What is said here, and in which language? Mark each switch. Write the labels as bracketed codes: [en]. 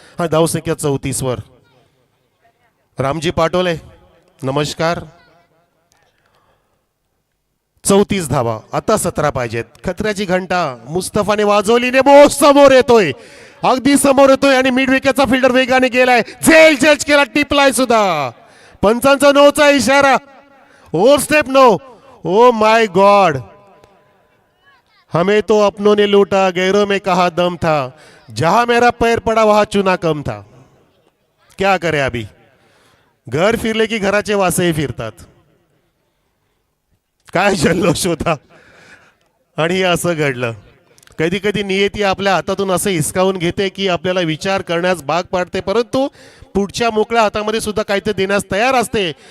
[mr] हा धावसंख्या 34 वर. रामजी पाटोले नमस्कार. 34 धावा, आता 17 पाहिजेत. खतऱ्याची घंटा मुस्तफाने वाजवली, ने समोर येतोय, अगदी समोर येतोय आणि मिड विकेटचा फिल्डर वेगाने गेलाय. झेल जज केला, टिपलाय सुद्धा. पंचांचा नोचा इशारा. Over step no. [en] oh my God, [hi] हमें तो अपनों ने लूटा, गैरों में कहा दम था, जहां मेरा पैर पड़ा वहां चुना कम था. क्या करे अभी, [mr] घर फिरले की घराचे वासही फिरतात. काय जल्लोष होता आणि हे असं घडलं. कधी कधी नियती आपल्या हातातून असं हिसकावून घेते की आपल्याला विचार करण्यास भाग पाडते, परंतु पुढच्या मोकळ्या हातामध्ये सुद्धा काहीतरी देण्यास तयार असते.